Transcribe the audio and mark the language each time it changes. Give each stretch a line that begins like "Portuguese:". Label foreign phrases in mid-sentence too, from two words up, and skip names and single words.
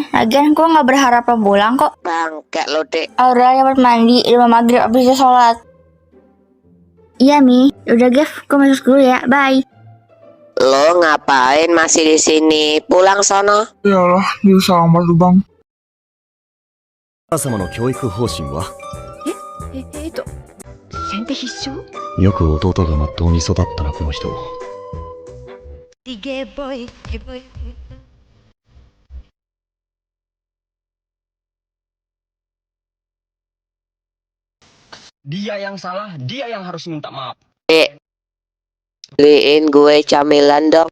Indonesian: Lagian gue nggak berharap lo pulang kok. Bangke lo dek. Aura dapat mandi, udah maghrib abis sholat. Iya, Mi. Udah, Gev. Gue masuk dulu ya. Bye. Lo ngapain masih di sini? Pulang sono. Iyalah, dia sama tuh bang.
Japanese: 様の教育方針は先手必勝よく弟がまっとうに育ったなこの人。
Indonesian: Dia yang salah, dia yang harus minta maaf. Dek, beliin gue camilan dong.